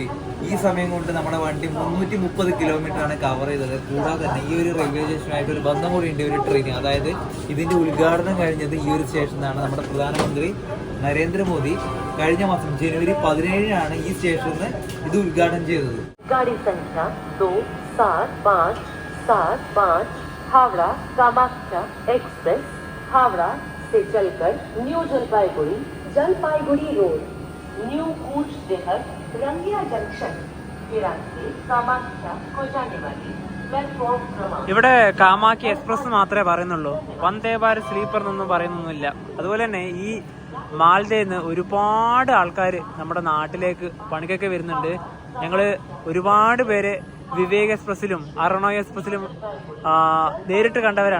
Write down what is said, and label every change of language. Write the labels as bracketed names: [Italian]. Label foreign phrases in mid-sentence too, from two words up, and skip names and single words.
[Malayalam] ഈ സമയം കൊണ്ട് നമ്മുടെ വണ്ടി 330 കിലോമീറ്റർ ആണ് കവർ ചെയ്തത്. കൂടാതെ തന്നെ ഈ ഒരു റെയിൽവേ സ്റ്റേഷനായിട്ട് ഒരു ബന്ധം കൂടി ഉണ്ട് ഒരു ട്രെയിൻ. അതായത് ഇതിന്റെ ഉദ്ഘാടനം കഴിഞ്ഞത് ഈ ഒരു സ്റ്റേഷനിലാണ്. നമ്മുടെ പ്രധാനമന്ത്രി നരേന്ദ്രമോദി കഴിഞ്ഞ മാസം ജനുവരി 17 ഈ സ്റ്റേഷനിൽ ഇത് ഉദ്ഘാടനം ചെയ്തത്. [Hindi] गाड़ी संख्या 275575 हावड़ा कामाख्या एक्सप्रेस हावड़ा से चलकर न्यू जलपाईगुड़ी रोड, न्यू कूच देहर, रंगिया जंक्शन के रास्ते कामाख्या को जाने वाली प्लेटफॉर्म क्रमांक. [Malayalam] ഇവിടെ കാമാക്കി എക്സ്പ്രസ് മാത്രമേ പറയുന്നുള്ളൂ. വന്ദേ ഭാരത് സ്ലീപ്പർ എന്നൊന്നും പറയുന്നൊന്നുമില്ല. അതുപോലെ തന്നെ ഈ മാൽഡയിൽ നിന്ന് ഒരുപാട് ആൾക്കാർ നമ്മുടെ നാട്ടിലേക്ക് പണിക്കൊക്കെ വരുന്നുണ്ട്. ഞങ്ങൾ ഒരുപാട് പേര് വിവേക് എക്സ്പ്രസിലും അറുണോ എക്സ്പ്രസിലും നേരിട്ട് കണ്ടവരാണ്.